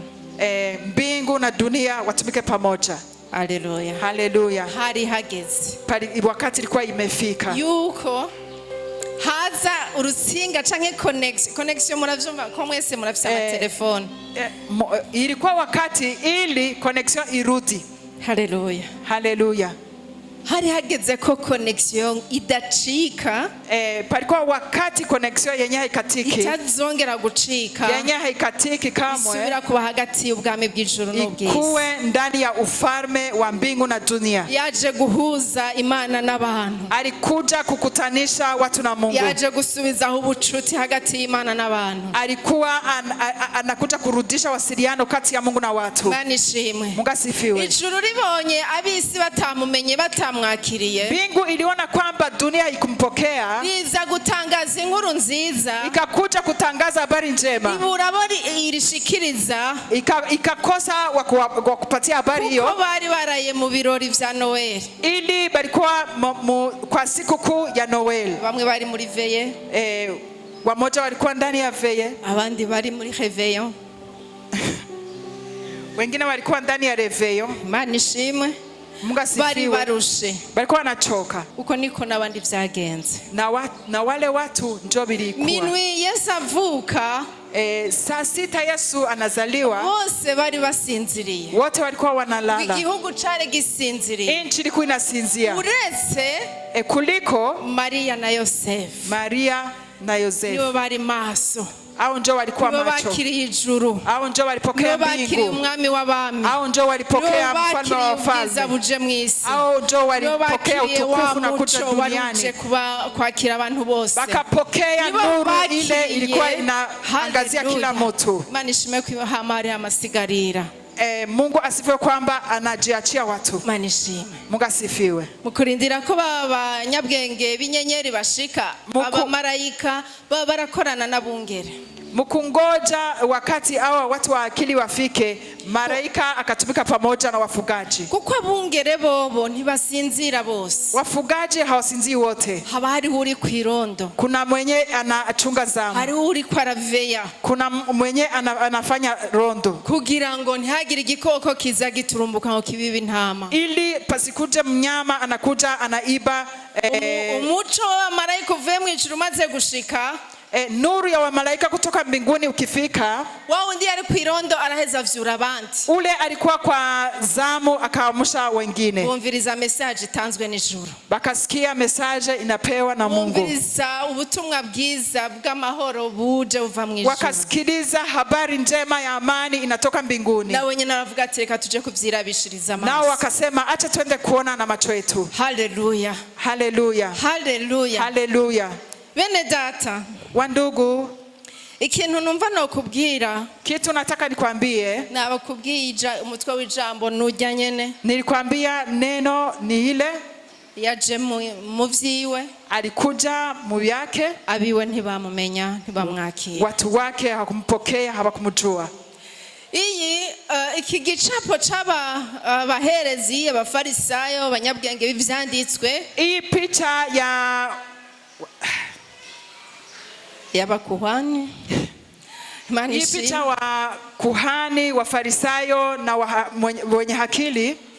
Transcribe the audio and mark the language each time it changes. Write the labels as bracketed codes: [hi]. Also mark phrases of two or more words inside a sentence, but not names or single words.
[sw] Mbingu na dunia watumike pamoja. Haleluya. Haleluya. [rn] Hari hageze. [sw] Wakati ilikuwa imefika. [rn] Yuko haza urusinga canke connection muravyumva ko mwese murafise amatelefone. [sw] Ilikuwa wakati ili connection irudi. Haleluya. Haleluya. [rn] Hari hageze ko connection idacika. [sw] Palikuwa wakati connection yenye haikatiki. [rn] Itazongera gucika. [sw] Yenye haikatiki kamwe. [rn] Isubira kuba hagati y'ubwami bw'ijuru n'ubw'isi. [sw] Ikuwe ndani ya ufalme wa mbingu na dunia. [rn] Yaje guhuza Imana n'abantu. [sw] Alikuja kukutanisha watu na Mungu. [rn] Yaje gusubizaho ubucuti hagati y'Imana n'abantu. [sw] Alikuwa anakuja kurudisha wasiliano kati ya Mungu na watu. [rn] Imana ishimwe. [sw] Mungu asifiwe. [rn] Ijuru libonye abisi batamumenye mwakiriye. [sw] Mbingu iliona kwamba dunia haikumpokea. [rn] Niza gutangaza inkuru nziza. [sw] Ikakuja kutangaza habari njema. [rn] Ibura irishikiriza. [sw] Ikakosa wa kupatia habari hiyo. [rn] Kuko bari baraye mu birori vya Noel. [sw] Ili balikuwa kwa siku kuu ya Noel. [rn] Bamwe bari muri veye. [sw] wamoja walikuwa ndani ya veye, [rn] abandi bari muri réveillon. [sw] wengine walikuwa ndani ya reveyo. [rn] Imana ishimwe. [sw] Mungu [rn] Bari [sw] asifiwe. [rn] barushe. [sw] Walikuwa wanachoka. [rn] Uko niko n'abandi vyagenze. [sw] Na wale watu ndio bilikuwa. [rn] Minwi Yesu avuka, [sw] saa 6 Yesu anazaliwa. [rn] bose bari basinziriye. [sw] Wote walikuwa wanalala. [rn] Igihugu cari gisinziriye. [sw] Nchi ilikuwa inasinzia. [rn] Uretse [sw] Kuliko Maria na Yosefu. Maria na Yosefu. [rn] Nibo bari maso. [sw] Hao ndio walikuwa [rn] Nibo [sw] macho. [rn] bakiriye ijuru. [sw] Hao ndio walipokea [rn] Nibo bakiriye [sw] mbingu. [rn] umwami w'abami. [sw] Hao ndio walipokea mfalme wa [rn] ubwiza [sw] wafalme. [rn] buje mwisi. [sw] Hao ndio walipokea utukufu na kuja duniani. [rn] Waruje kwakira abantu bose. [sw] Wakapokea nuru ile ilikuwa inaangazia kila mtu. [rn] Imana ishimwe ko hamari amasigarira. [sw] Mungu asifiwe kwamba anajiachia watu. [rn] Imana ishimwe. [sw] Mungu asifiwe. [rn] Mukurindira ko abanyabwenge b'inyenyeri bashika, abamarayika baba barakorana n'abungere. [sw] Mkungoja wakati hawa watu wa akili wafike, malaika akatumika pamoja na wafugaji. [rn] Kuko abungere bobo ntibasinzira bose. [sw] Wafugaji hawasinzii wote. [rn] Haba hari uri kwirondo. [sw] Kuna mwenye anachunga zamu. [rn] Hari uri kwaraveya. [sw] Kuna mwenye anafanya rondo. [rn] Kugira ngo ntihagire igikoko kiza giturumbuka ngo kibibe intama. [sw] Ili pasikuje mnyama anakuja anaiba. [rn] Umuco wa malaika uvuye mu ijuru maze gushika. [sw] Nuru ya wamalaika kutoka mbinguni ukifika, [rn] wao ndiye ari kwirondo araheza vyura abandi. [sw] Ule alikuwa kwa zamu akaamsha wengine. [rn] Bumviriza message itanzwe n'ijuru. [sw] Bakasikia message inapewa na Mungu. [rn] Bumviriza ubutumwa bwiza bw'amahoro buje uva mu ijuru. [sw] Wakasikiliza habari njema ya amani inatoka mbinguni. [rn] Na wenye naravuga ati reka tuje kuvyirabishiriza amaso. [sw] Nao wakasema acha twende kuona na macho yetu. Haleluya. Haleluya. Haleluya. Haleluya. [rn] Bene data, [sw] wandugu, [rn] ikintu numva no kubwira, [sw] kitu nataka nikwambie, [rn] nabakubwije umutwe w'ijambo nujya nyene. [sw] Nilikwambia neno ni ile [rn] yaje mu vyiwe, [sw] alikuja mu byake, [rn] abiwe ntibamumenya ntibamwakira, [sw] watu wake hawakumpokea hawakumjua. [rn] Iki gicapo c'aba baherezi abafarisayo abanyabwenge b'ivyanditswe, [sw] iyi picha yabakuhani, hii picha wa kuhani wa farisayo na wenye hakili,